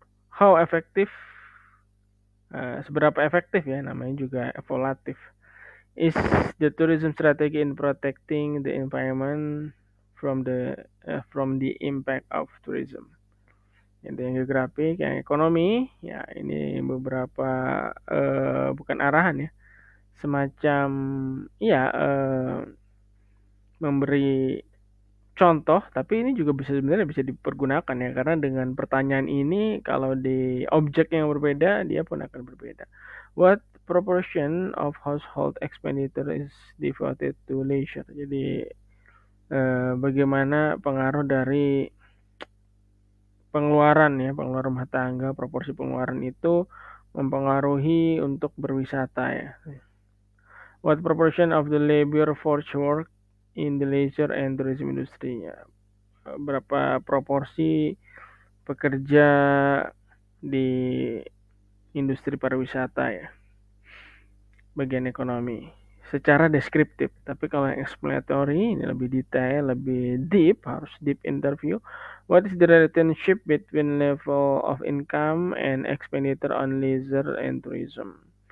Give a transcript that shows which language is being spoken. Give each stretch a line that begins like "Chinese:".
English: How effective,
Indonesian: seberapa efektif ya, namanya juga evaluatif.
English: Is the tourism strategy in protecting the environment from the impact of tourism.
Indonesian: Yang geografi, yang ekonomi, ya ini beberapa bukan arahan ya, semacam ya memberi contoh, tapi ini juga sebenarnya bisa dipergunakan ya, karena dengan pertanyaan ini kalau di objek yang berbeda dia pun akan berbeda.
English: What proportion of household expenditure is devoted to leisure?
Indonesian: Jadi bagaimana pengaruh dari pengeluaran rumah tangga, proporsi pengeluaran itu mempengaruhi untuk berwisata ya.
English: What proportion of the labor force work in the leisure and tourism industry?
Indonesian: Ya, berapa proporsi pekerja di industri pariwisata ya, bagian ekonomi secara deskriptif. Tapi kalau yang explanatory ini lebih detail, lebih deep, harus deep interview.
English: What is the relationship between level of income and expenditure on leisure and tourism?